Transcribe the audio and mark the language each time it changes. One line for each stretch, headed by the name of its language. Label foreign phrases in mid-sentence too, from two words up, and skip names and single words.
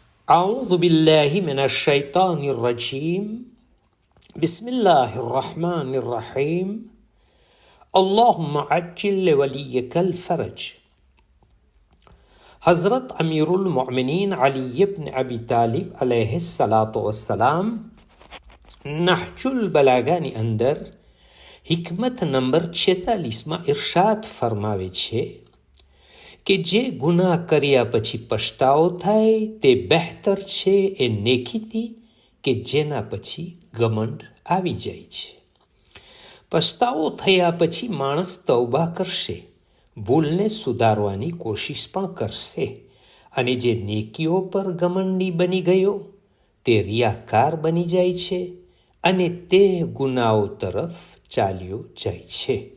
Arabic: أعوذ بالله من الشيطان الرجيم بسم الله الرحمن الرحيم اللهم عجل لوليك الفرج.
Gujarati: हज़रत अमीरुल मोमिनीन अली इब्न अबी तालिब
Arabic: عليه الصلاة والسلام
Gujarati: नहजुल बलागाની અંદર हिकमत नंबर 46માં ઇરશાદ ફરમાવે છે કે જે ગુનાહ કર્યા પછી પછતાવો થાય તે બહેતર છે એ નેકીથી કે જેના પછી ગમંડ આવી જાય છે. પછતાવો થયા પછી માણસ તૌબા કરશે, ભૂલને સુધારવાની કોશિશ પણ કરશે, અને જે નેકીઓ પર ગમંડી બની ગયો તે રિયાકાર બની જાય છે અને તે ગુનાઓ તરફ ચાલ્યો જાય છે.